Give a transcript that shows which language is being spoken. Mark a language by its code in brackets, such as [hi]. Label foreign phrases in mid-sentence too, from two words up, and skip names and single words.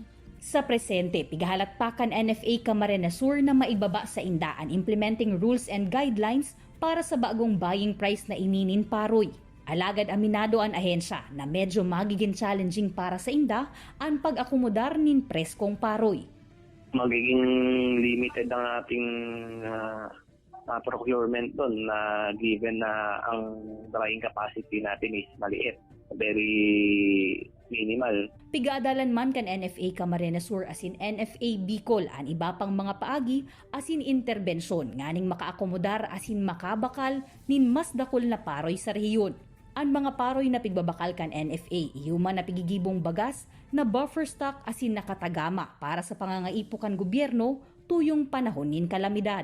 [bik] Sa presente, pigahalat pa kan NFA Camarines Sur na maibaba sa indaan [en] implementing rules and guidelines [bik] para sa bagong buying price na ininin paroy. Alagad aminado ang ahensya na medyo magiging challenging para sa inda ang pag-akomodar nin preskong paroy. [tl] Magiging limited ang ating procurement doon na given na ang [en] drying capacity [tl] natin is maliit, [en] very minimal. [bik] Pigadalan man kan NFA Camarines Sur asin NFA Bicol an iba pang mga paagi asin interbensyon nganing makaakomodar asin makabakal nin mas dakol na paroy sa rehiyon. Ang mga paroy na pigbabakal kan NFA ihuman na pigigibong bagas na [en] buffer stock [bik] asin nakatagama para sa pangangaipo kan gobyerno tuyong panahon nin kalamidad.